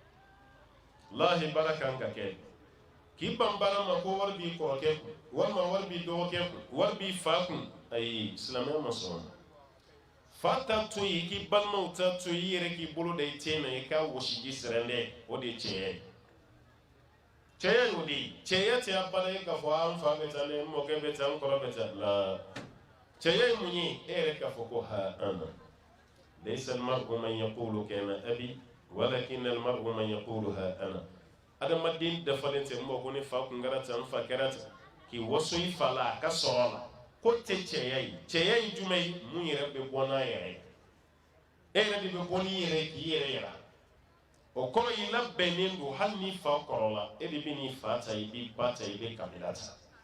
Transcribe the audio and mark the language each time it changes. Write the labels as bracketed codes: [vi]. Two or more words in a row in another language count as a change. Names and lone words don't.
[bm] lahi baara kan ka kɛ k'i ban baara ma ko wari b'i kɔrɔkɛ kun walima wari b'i dɔgɔkɛ kun wari b'i fa kun ayi silamɛya ma sɔn fa ta to yen k'i balimaw ta to yen i yɛrɛ k'i bolo da i ten na i k'a wɔsiji sɛrɛndɛ o de ye tiɲɛ ye cɛya y'o de ye cɛya tɛ a bala ye k'a fɔ an fa bɛ taa ne mɔkɛ bɛ taa n kɔrɔ bɛ taa la cɛya ye mun ye e yɛrɛ k'a fɔ ko [ar] ها أنا ليس المرء من يقول كان أبي ولكن المرء من يقول ها أنا [bm] adamaden dafalen tɛ mɔgɔ ko ne fa kun kɛra tan n fa kɛra tan k'i waso i fa la a ka sɔrɔ la ko tɛ cɛya ye cɛya ye jumɛn ye mun yɛrɛ bɛ bɔ n'a yɛrɛ ye e yɛrɛ de bɛ bɔ n'i yɛrɛ ye k'i yɛrɛ yira o kɔrɔ i labɛnnen don hali n'i fa kɔrɔ la e de bɛ n'i fa ta i b'i ba ta i bɛ kabila ta